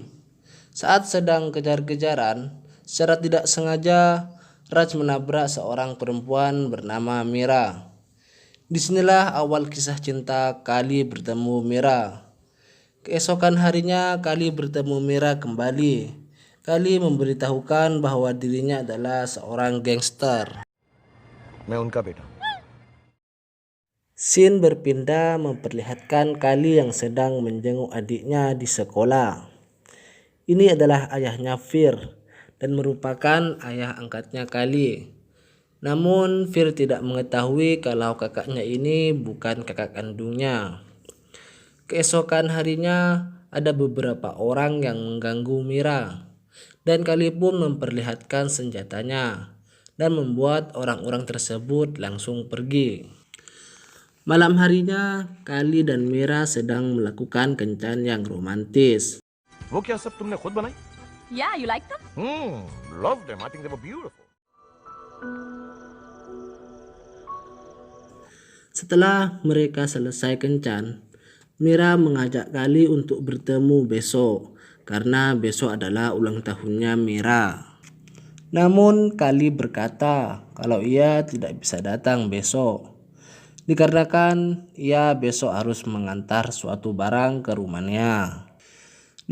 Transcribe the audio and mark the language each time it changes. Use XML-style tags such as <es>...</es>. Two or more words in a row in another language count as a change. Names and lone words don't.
<id>Saat sedang kejar-kejaran, secara tidak sengaja Raj menabrak seorang perempuan bernama Mira. Disinilah awal kisah cinta Kali bertemu Mira. Keesokan harinya Kali bertemu Mira kembali. Kali memberitahukan bahwa dirinya adalah seorang gangster.</id> <hi>मैं उनका बेटा।</hi> <id>Scene berpindah memperlihatkan Kali yang sedang menjenguk adiknya di sekolah. Ini adalah ayahnya Fir dan merupakan ayah angkatnya Kali. Namun Fir tidak mengetahui kalau kakaknya ini bukan kakak kandungnya. Keesokan harinya ada beberapa orang yang mengganggu Mira dan Kali pun memperlihatkan senjatanya dan membuat orang-orang tersebut langsung pergi. Malam harinya, Kali dan Mira sedang melakukan kencan yang romantis.</id> <hi>वो क्या सब तुमने खुद बनाई?</hi> <en>Yeah, you like them? Love them. I think they were beautiful.</en> <id>Setelah mereka selesai kencan, Mira mengajak Kali untuk bertemu besok karena besok adalah ulang tahunnya Mira. Namun Kali berkata kalau ia tidak bisa datang besok, dikarenakan ia besok harus mengantar suatu barang ke rumahnya.</id>